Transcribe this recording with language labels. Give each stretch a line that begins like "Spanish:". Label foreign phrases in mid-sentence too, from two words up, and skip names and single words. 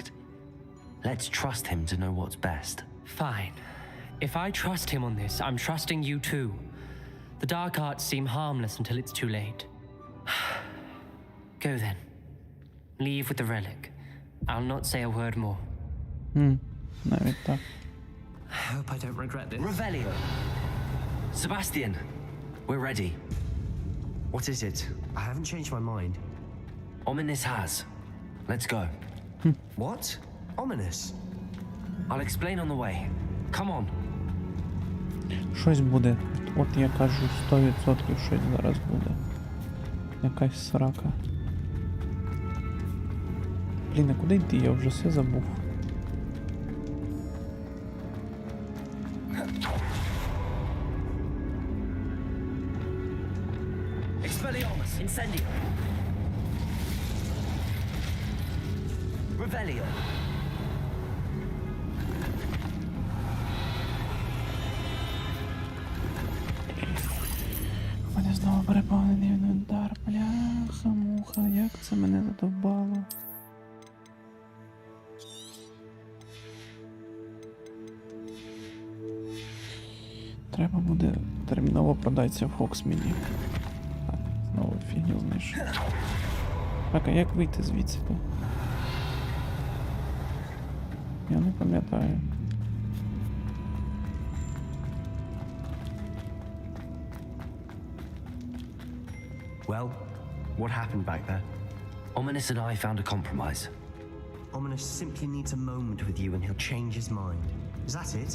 English: Let's trust him to know what's best. Fine. If I trust him on this, I'm trusting you too. The dark arts seem harmless until it's too late. Go then. Leave with the relic. I'll not say a word more.
Ukrainian: Навіть так.
English: I hope I don't regret this. Revelio. Sebastian, we're ready. What is it? I haven't changed my mind. Ominous has. Let's go. What? Ominous? I'll explain on the way. Come on.
Ukrainian: Щось буде. От я кажу, 100% щось зараз буде. Якась срака. Блін, а куди йти? Я вже все забув. Expelliarmus, incendio. Revelio. У мене знову переповнений інвентар. Бляха, муха, як це мене задовбало. Треба буде терміново продатися в Хоксміді. Так, знову фігню знайшов. Так, а як вийти звідси? Я не пам'ятаю.
English: Well, what happened back there? Ominous and I found a compromise. Ominous simply needs a moment with you and he'll change his mind. Is that it?